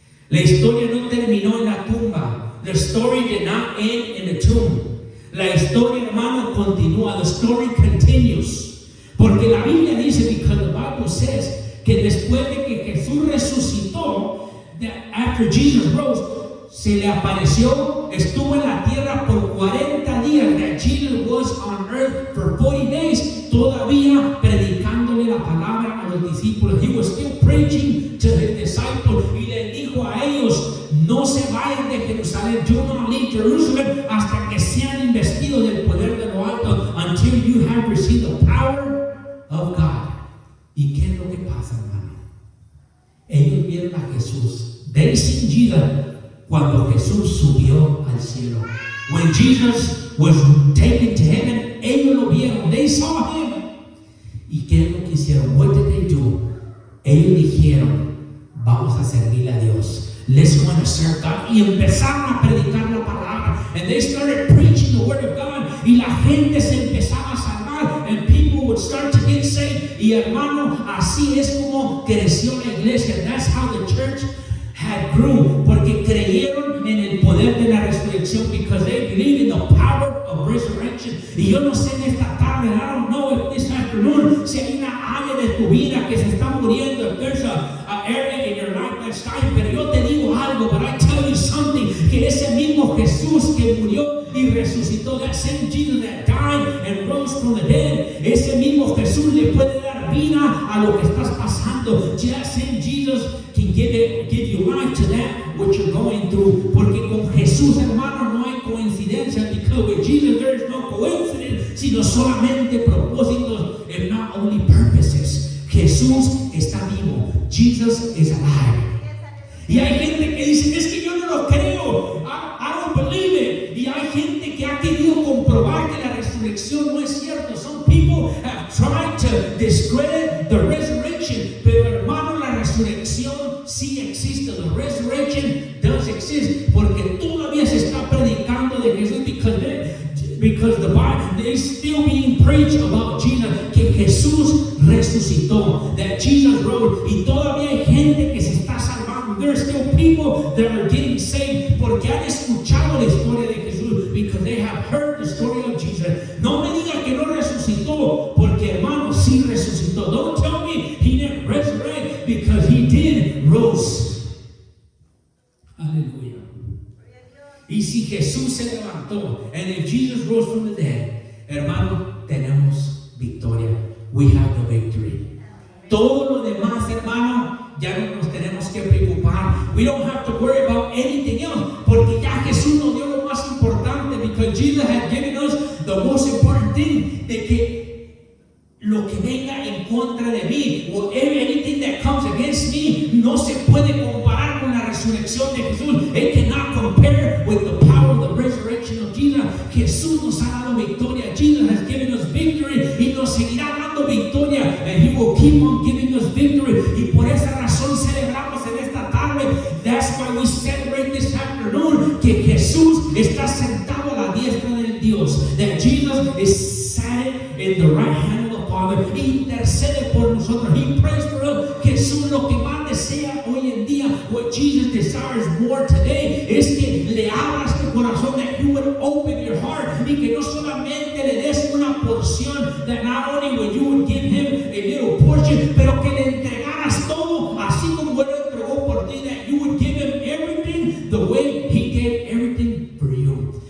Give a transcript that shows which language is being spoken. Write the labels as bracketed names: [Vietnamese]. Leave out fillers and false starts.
[Spanish] La historia no terminó en la tumba. [English] The story did not end in the tomb. [Spanish] La historia, hermano, continúa. [English] The story continues. [Spanish] Porque la Biblia dice, [English] because the Bible says, [Spanish] que después de que Jesús resucitó, [English] that after Jesus rose, [Spanish] se le apareció, estuvo en la tierra por 40 días, [English] that Jesus was on earth for 40 days, [Spanish] todavía predicándole la palabra a los discípulos. [English] He was still preaching to his disciples, [Spanish] y le dijo a ellos, no se vayan de Jerusalén, [English] do not leave Jerusalem [Spanish] hasta que sean investidos del poder de lo alto, [English] until you have received the power of God. [Spanish] ¿Y qué es lo que pasa, hermano? Ellos vieron a Jesús. [English] They seen Jesus [Spanish] cuando Jesús subió al cielo. [English] When Jesus was taken to heaven, [Spanish] ellos lo vieron. [English] They saw him. [Spanish] ¿Y qué es lo que hicieron? [English] What did they do? [Spanish] Ellos dijeron, vamos a servirle a Dios. [English] Let's go and serve God. [Spanish] Y empezaron a predicar la palabra. [English] And they started preaching the word of God. [Spanish] Y la gente se empezaba a salvar. [English] And people would start to get saved. [Spanish] Y hermano, así es como creció la iglesia. [English] That's how the church had grew. [Spanish] Porque creyeron en el poder de la resurrección. [English] Because they believe in the power of resurrection. [Spanish] Y yo no sé en esta tarde, [English] I don't know if this afternoon, [Spanish] si hay una área de tu vida que se está muriendo. [English] If there's a area in your life that's dying. [Spanish] Pero yo te digo algo, [English] but I tell you something, [Spanish] que ese mismo Jesús que murió y resucitó, [English] that same Jesus that died and rose from the dead, [Spanish] ese mismo Jesús le puede dar vida a lo que estás pasando. [English] That same Jesus can give you life to that what you're going through. [Spanish] Porque con Jesús, hermano, no hay coincidencia. [English] Because with Jesus there is no coincidence, [Spanish] sino solamente propósitos, [English] and not only purposes. [Spanish] Jesús está vivo. [English] Jesus is alive. [Spanish] Y hay gente que dice, es que yo no lo creo. [English] I don't believe it. [Spanish] Y hay gente que ha querido comprobar que la resurrección no es cierto. [English] Some people have tried to discredit the resurrection. [Spanish] Pero hermano, la resurrección sí existe. [English] The resurrection does exist. [Spanish] Porque todavía se está predicando de Jesús. [English] Because the Bible is still being preached about Jesus. [Spanish] Que Jesús resucitó. [English] That Jesus rose. [Spanish] Y todavía hay gente que se está salvando. [English] There are still people that are getting saved. [Spanish] Porque han escuchado la historia de Jesús. [English] Because they have heard the story of Jesus. [Spanish] No me diga que no resucitó. Porque hermano, sí resucitó. [English] Don't tell me he didn't resurrect. Because he did rose. Aleluya. [Spanish] Y si Jesús se levantó, [English] and if Jesus rose from the dead, [Spanish] hermano, tenemos victoria. [English] We have the victory. [Spanish] Todo lo demás, hermano, ya no nos tenemos que preocupar. [English] We don't have to worry about anything else, [Spanish] porque ya Jesús nos dio lo más importante, [English] because Jesus had given us the most important thing, [Spanish] de que lo que venga en contra de mí, [English] or anything that comes against me, [Spanish] no se puede comparar con la resurrección de Jesús. [English] It cannot compare with the power of the resurrection of Jesus. [Spanish] Jesús nos ha dado victoria. [English] Jesus has given us victory, [Spanish] y nos seguirá dando victoria, [English] and he will keep on giving us victory. [Spanish] Y por esa razón celebramos en esta tarde. [English] That's why we celebrate this afternoon, [Spanish] que Jesús está sentado a la diestra del Dios. [English] That Jesus is sat in the right hand of the Father. [Spanish] Intercede por nosotros. [English] He prays for us. [Spanish] Jesús lo que más desea hoy en día, [English] what Jesus desires more today, [Spanish] es que le abras tu corazón, [English] that you would open your heart, [Spanish] y que no solamente le des una porción, [English] that not only would you would give him a little portion, [Spanish] pero que le entregaras todo, así como él entregó por ti, [English] that you would give him everything the way he gave everything for you.